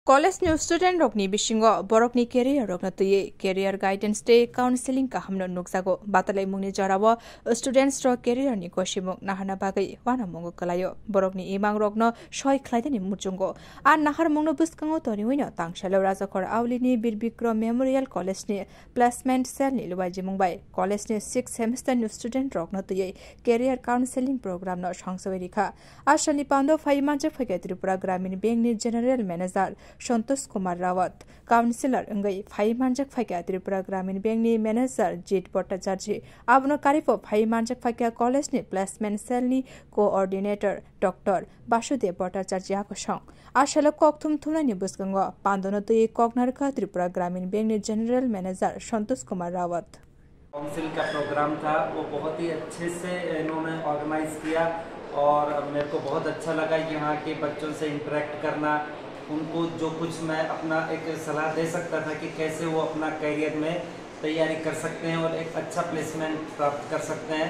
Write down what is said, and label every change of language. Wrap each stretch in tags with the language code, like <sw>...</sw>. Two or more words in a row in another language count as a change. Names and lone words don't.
<trp>College</trp> <en>new student</en> <trp>rokni bisingo borokni career rokna tuye</trp> <en>career guidance day counseling</en> <trp>ka hamno nuksago batalai mungni jarawo students ro career ni koshimuk nahana bagai wana mungu kalayo borokni imang rokno shoi khlaidani muchungo an nahar mungno buskango tori wino tangshalo rajakor awlini birbikro memorial college ni</trp> <en>placement cell</en> <trp>ni luwaji mungbai college ni</trp> <en>6th semester new student</en> <trp>rokna tuye</trp> <en>career counseling program</en> <trp>no sangsawari kha ashani pando faimanje phage tripura gramin bank ni</trp> <en>general manager</en> <trp>Santosh Kumar Rawat, Councillor Ngai Phaimanjak Phakya Tripura Gramin Bank ni Manager Jit Bhattacharya, Abno Karifo Phaimanjak Phakya College ni</trp> <en>Placement Cell</en> <trp>ni Coordinator Dr. Basudev Bhattacharya ko song. Ashalo Kokthum Thuna ni Buskango, Pandono Tui Koknarka Tripura Gramin Bank ni</trp> <en>General Manager</en> <trp>Santosh Kumar Rawat.</trp> <hi>काउंसिल का प्रोग्राम था वो बहुत ही अच्छे से इन्होंने ऑर्गेनाइज किया और मेरे को बहुत अच्छा लगा यहाँ के बच्चों से इंटरेक्ट करना उनको जो कुछ मैं अपना एक सलाह दे सकता था कि कैसे वो अपना करियर में तैयारी कर सकते हैं और एक अच्छा प्लेसमेंट प्राप्त कर सकते हैं।</hi>